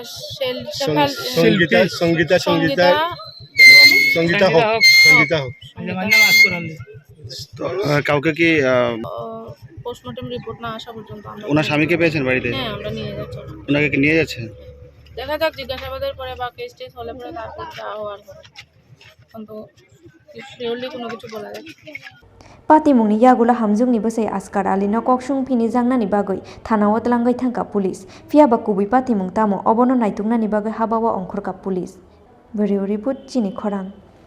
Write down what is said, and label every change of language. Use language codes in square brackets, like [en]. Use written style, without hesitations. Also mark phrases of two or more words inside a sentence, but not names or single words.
[bn] সঙ্গীতা হোক কাউকে কি পোস্টমর্টম রিপোর্ট না আসা পর্যন্ত আমরা ওনার স্বামীকে পেয়েছেন বাড়িতে হ্যাঁ আমরা নিয়ে যাচ্ছি ওনাকে কি নিয়ে যাচ্ছেন দেখা যাক জিজ্ঞাসাবাদের পরে বা কেস টেস হলে পরে তারপর যা হওয়ার পরে কিন্তু শিওরলি কোনো কিছু বলা যাচ্ছে [trp] pati mungni yagula hamjungni basai Askar Ali no koksung phini jangnani bagoi thanao tlangai thangka police fiaba kubui pati mung tamo obono naitungnani bagoi habawa ongkhorka police [en] Video report [trp] Chini Khorang